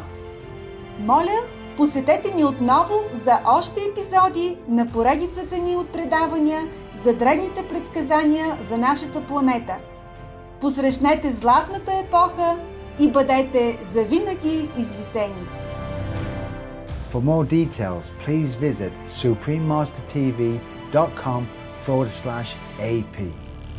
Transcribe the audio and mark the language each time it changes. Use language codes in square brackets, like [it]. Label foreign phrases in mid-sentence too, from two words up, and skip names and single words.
[bg] Моля, посетете ни отново за още епизоди на поредицата ни от предавания за древните предсказания за нашата планета. Посрещнете златната епоха и бъдете завинаги извисени. [en] For more details, please visit suprememastertv.com/AP.